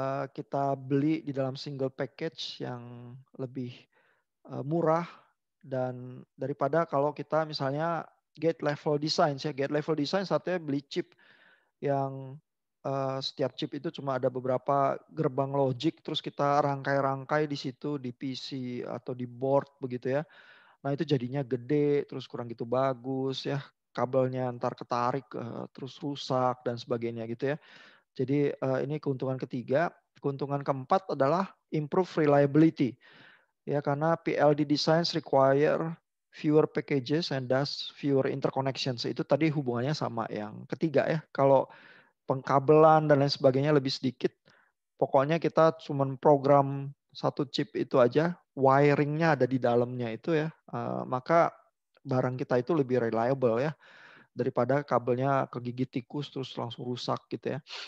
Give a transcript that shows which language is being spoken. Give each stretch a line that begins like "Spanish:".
Indonesian: kita beli di dalam single package yang lebih murah dan daripada kalau kita misalnya gate level design ya, gate level design saatnya beli chip yang setiap chip itu cuma ada beberapa gerbang logic terus kita rangkai-rangkai di situ di PC atau di board begitu ya. Nah itu jadinya gede terus kurang gitu bagus ya, kabelnya ntar ketarik terus rusak dan sebagainya gitu ya. Jadi ini keuntungan ketiga. Keuntungan keempat adalah improve reliability. Ya karena
English: PLD designs require fewer packages and thus fewer interconnections.
Indonesian: Itu tadi hubungannya sama yang ketiga ya. Kalau pengkabelan dan lain sebagainya lebih sedikit, pokoknya kita cuma program satu chip itu aja, wiringnya ada di dalamnya itu ya, maka barang kita itu lebih reliable ya daripada kabelnya kegigit tikus terus langsung rusak gitu ya.